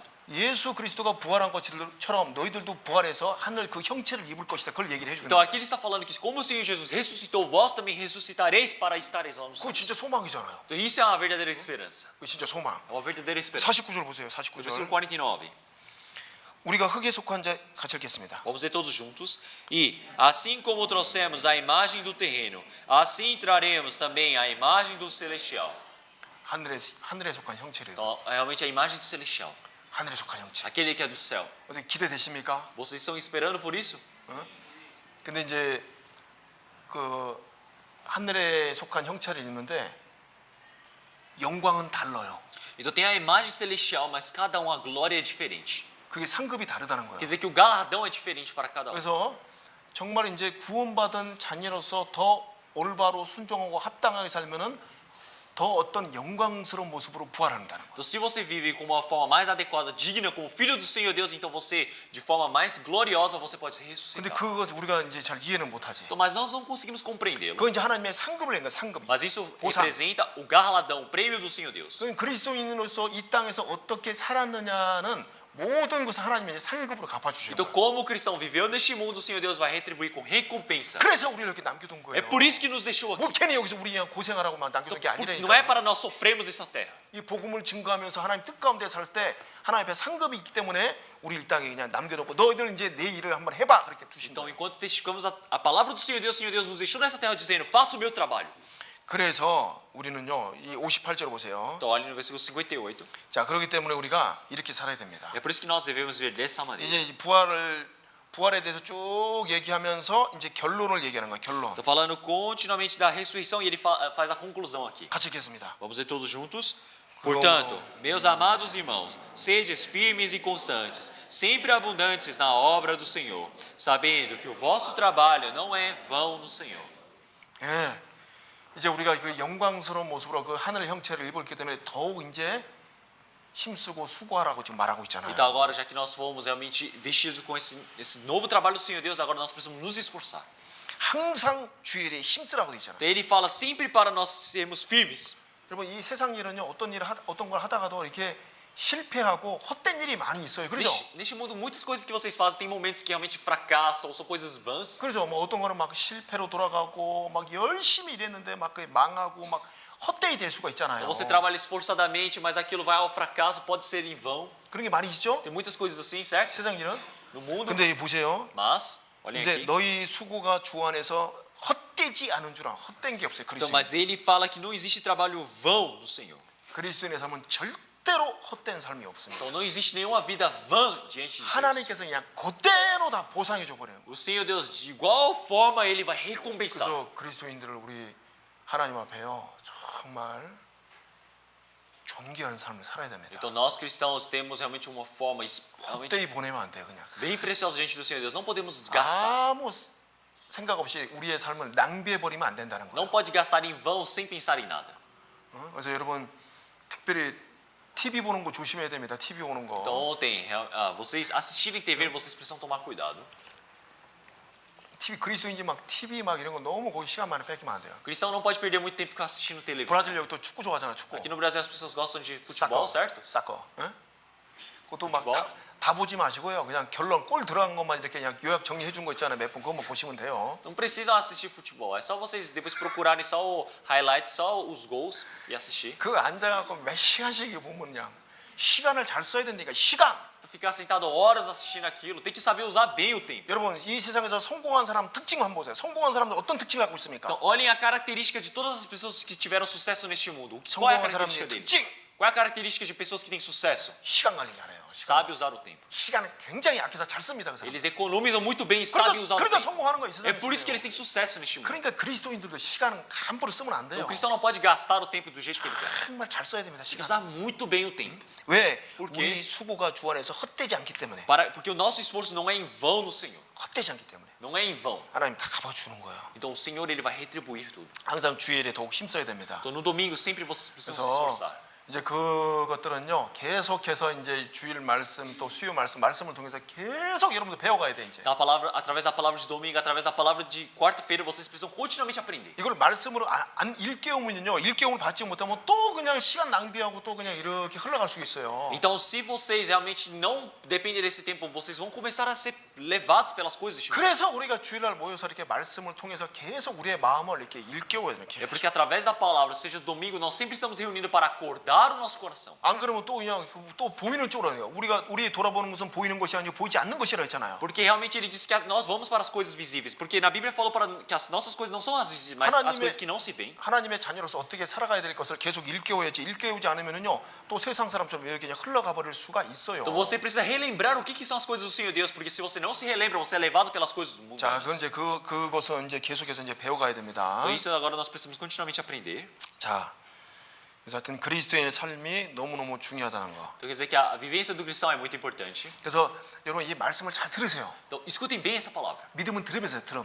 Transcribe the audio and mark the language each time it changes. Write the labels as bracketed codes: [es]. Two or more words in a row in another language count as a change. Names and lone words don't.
[ko] 예수 그리스도가 부활한 것처럼 너희들도 부활해서 하늘 그 형체를 입을 것이다. 그걸 얘기를 해주는 [pt] Então [ko] 거예요. [pt] aqui ele está falando que como o Senhor Jesus ressuscitou, vós também ressuscitareis para estareis lá no [ko] 그거 [pt] céu. [ko] 진짜 소망이잖아요. [pt] Então isso é uma verdadeira esperança. [ko] 그거 진짜 소망. [pt] É uma verdadeira esperança. [ko] 49절 보세요. [pt] Versículo [ko] 49절. 49. 우리가 흙에 속한 자 같이 읽겠습니다. [pt] Vamos ler todos juntos. E assim como trouxemos a imagem do terreno, assim traremos também a imagem do celestial. [ko] 하늘에 속한 형체를. [pt] Então, realmente a imagem do celestial. [ko] 하늘에 속한 형체. [pt] Aquele que é do céu. [ko] 어떻게 기대되십니까? [pt] Vocês estão esperando por isso? [ko] 근데 이제 그 하늘에 속한 형체를 입는데 영광은 달라요. [pt] Então tem a imagem celestial, mas cada um a glória é diferente. [ko] 그게 상급이 다르다는 [pt] Quer [ko] 거예요. [pt] dizer que o galardão é diferente para cada um. [ko] 그래서 정말 이제 구원받은 자녀로서 더 올바로 순종하고 합당하게 살면은 더 어떤 영광스러운 모습으로 부활한다는 거예요. [pt] Então, se você vive com uma forma mais adequada, digna, como filho do Senhor Deus, então você, de forma mais gloriosa, você pode ser [ko] 근데 [pt] ressuscitado. [ko] 그거 우리가 이제 잘 이해는 못하지. [pt] Então, mas nós não conseguimos compreendê-lo. [ko] 그건 이제 하나님의 상급을 낸 거야, 상급. [pt] Mas isso [ko] 보상. [pt] representa o galardão, o prêmio do Senhor Deus. [ko] 그건 그리스도인으로서 이 땅에서 어떻게 살았느냐는 모든 것을 하나님이 이제 상급으로 갚아주시는 [pt] Então, [ko] 거예요. [pt] como o cristão viveu neste mundo, o Senhor Deus vai retribuir com recompensa. [ko] 그래서 우리를 이렇게 남겨둔 [pt] É [ko] 거예요. [pt] por isso que nos deixou aqui. [ko] 뭐 괜히 여기서 우리 그냥 고생하라고만 남겨둔 게 [pt] Não é [ko] 아니라니까. [pt] para nós sofrermos nesta terra. [ko] 이 복음을 증거하면서 하나님 뜻 가운데 살 때 하나님 앞에 상급이 있기 때문에 우리 이 땅에 그냥 남겨놓고 너희들 이제 내 일을 한번 해봐 그렇게 두신 [pt] Então, [ko] 거예요. [pt] enquanto testificamos a palavra do Senhor Deus nos deixou nessa terra dizendo: faça o meu trabalho. [ko] 그래서 우리는요 이 58절 보세요. [pt] Então, olhe no versículo 58. [ko] 자 그렇기 때문에 우리가 이렇게 살아야 됩니다. [pt] É por isso que nós devemos viver dessa maneira. [ko] 이제 이 부활에 대해서 쭉 얘기하면서 이제 결론을 얘기하는 거예요. 결론. [pt] Estou falando continuamente da ressurreição e ele faz a conclusão aqui. [ko] 같이 읽겠습니다. [pt] Vamos ler todos juntos? Portanto, meus amados irmãos, sedes firmes e constantes, sempre abundantes na obra do Senhor, sabendo que o vosso trabalho não é vão no Senhor. [ko] 예. 이제 우리가 그 영광스러운 모습으로 그 하늘 형체를 입고 있기 때문에 더욱 이제 힘쓰고 수고하라고 지금 말하고 있잖아요. [pt] Então agora, já que nós fomos realmente vestidos com esse novo trabalho do Senhor Deus, agora nós precisamos nos esforçar. [ko] 항상 주일에 힘쓰라고 돼 있잖아요. [pt] Então ele fala sempre para nós sermos firmes. [ko] 여러분 이 세상 일은요 어떤 걸 하다가도 이렇게 실패하고 헛된 일이 많이 있어요. 그렇죠? [pt] Neste mundo, muitas coisas que vocês fazem tem momentos que realmente fracassam ou são coisas vãs. [ko] 그렇죠. 뭐 어떤 거는 막 실패로 돌아가고 막 열심히 일했는데 막 그게 망하고 막 헛되이 될 수가 있잖아요. [pt] Você trabalha esforçadamente, mas aquilo vai ao fracasso, pode ser em vão. [ko] 그런 게 많이 있죠? [pt] Tem muitas coisas assim, certo? [ko] 세상 일은. [pt] No mundo. [ko] 근데 보세요. [pt] Mas, olhem [ko] 근데 [pt] aqui. [ko] 너희 수고가 주 안에서 헛되지 않은 줄 알아. 헛된 게 없어요. [pt] Então, [ko] 그리스도인. [pt] mas ele fala que não existe trabalho vão no Senhor. [ko] 그리스도인의 삶은 절대로 헛된 삶이 없습니다. [pt] Então não existe nenhuma vida vã diante de Deus. [ko] 하나님께서 그냥 그대로 다 보상해 줘 버려요. [pt] O Senhor Deus, de igual forma, Ele vai recompensar. [ko] 그래서 그리스도인들을 우리 하나님 앞에요 정말 존귀한 삶을 살아야 됩니다. [pt] Então nós cristãos temos realmente uma forma realmente [ko] 헛되이 보내면 안 돼요. 그냥 [pt] bem preciosa diante do Senhor Deus. Não podemos gastar. [ko] 아무 생각 없이 우리의 삶을 낭비해 버리면 안 된다는 거예요. [pt] Não pode gastar em vão sem pensar em nada. [ko] 그래서 여러분 특별히 TV 보는 거 조심해야 됩니다. TV 보는 [pt] Então [ko] 거. [pt] ontem, vocês assistirem TV, vocês precisam tomar cuidado. [ko] TV 그리스도인지 막 TV 막 이런 거 너무 거기 시간 많이 뺏기면 안 돼요. [pt] O cristão não pode perder muito tempo ficar assistindo televisão. [ko] 브라질 여기 또 축구 좋아하잖아. 축구. [pt] Aqui no Brasil as pessoas gostam de futebol, certo? [ko] 사커. 응? 그것도 막 [pt] futebol. [ko] 다 보지 마시고요. 그냥 결론 골 들어간 것만 이렇게 그냥 요약 정리해 준 거 있잖아요. 몇 분 그것만 보시면 돼요. [pt] Não precisam assistir futebol. É só vocês depois procurarem só o highlight, só os gols e assistir. [ko] 그거 앉아갖고 몇 시간씩 보면 그냥 시간을 잘 써야 된다니까 시간. [pt] Ficar sentado horas assistindo aquilo, tem que saber usar bem o tempo. [ko] 여러분 이 세상에서 성공한 사람 특징 한번 보세요. 성공한 사람들 어떤 특징을 갖고 있습니까? [pt] Então, olhem a característica de todas as pessoas que tiveram sucesso neste mundo. Qual é a [ko] 성공한 [pt] característica [ko] 사람의 [pt] deles? [ko] 특징 [pt] Qual é a característica de pessoas que têm sucesso? [ko] 시간 관리 잘해요. [pt] Sabe usar o tempo. [ko] 시간을 굉장히 아껴서 잘 씁니다. 그 사람. [pt] Eles economizam muito bem e sabem usar o [ko] 그러니까 [pt] tempo. [ko] 성공하는 거예요. 이 [pt] É [ko] 세상에. [pt] por isso que eles têm sucesso neste mundo. [ko] 그러니까 그리스도인들도 시간은 함부로 쓰면 안 돼요. [pt] O cristão não pode gastar o tempo do jeito que ele quer. [ko] 정말 잘 써야 됩니다. 시간. [pt] Usar muito bem o tempo. [ko] 왜? [pt] porque- [ko] 우리 수고가 주 안에서 헛되지 않기 때문에. [pt] Porque o nosso esforço não é em vão no Senhor. [ko] 헛되지 않기 때문에. [pt] Não é em vão. [ko] 하나님 다 갚아주는 거예요. [pt] Então o Senhor ele vai retribuir tudo. [ko] 항상 주일에 더욱 힘써야 됩니다. [pt] Então no domingo sempre vocês precisam se [ko] 그래서 [pt] esforçar. [ko] 이제 그것들은요 계속해서 이제 주일 말씀 또 수요 말씀을 통해서 계속 여러분들 배워가야 돼 이제. [pt] Então, a palavra, através da palavra de domingo, através da palavra de quarta-feira, vocês precisam continuamente aprender. [ko] 이걸 말씀으로 안 일깨우면요 일깨움을 받지 못하면 또 그냥 시간 낭비하고 또 그냥 이렇게 흘러갈 수 있어요. [pt] Então, se vocês realmente não dependem desse tempo, vocês vão começar a ser levados pelas coisas deste mundo. [ko] 그래서 우리가 주일날 모여서 이렇게 말씀을 통해서 계속 우리의 마음을 이렇게 일깨워야 돼요. [pt] É [ko] 이렇게. [pt] porque através da palavra, seja domingo, nós sempre estamos reunindo para acordar o nosso coração. [ko] 안 그러면 또 그냥 또 보이는 쪽으로 해요. 우리 돌아보는 것은 보이는 것이 아니고 보이지 않는 것이라 했잖아요. [pt] Porque realmente ele disse que nós vamos para as coisas visíveis. Porque na Bíblia falou que as nossas coisas não são as visíveis, mas as coisas que não se veem. [ko] 하나님의 자녀로서 어떻게 살아가야 될 것을 계속 일깨워야지. 일깨우지 않으면은요 또 세상 사람처럼 이렇게 그냥 흘러가 버릴 수가 있어요. [pt] Então você precisa relembrar o que são as coisas do Senhor Deus, porque se você não se relembra, você é levado pelas coisas do mundo. [ko] 자, 그건 이제 그것은 이제 계속해서 이제 배워가야 됩니다. [pt] Então isso agora nós precisamos continuamente aprender. [ko] 자, 그래서 하여튼 그리스도인의 삶이 너무너무 중요하다는 거. [pt] Então quer dizer que a vivência do cristão é muito importante. [ko] 그래서 여러분 이 말씀을 잘 들으세요. [pt] Então escutem bem essa palavra. [ko] 믿음은 들으면서 들음.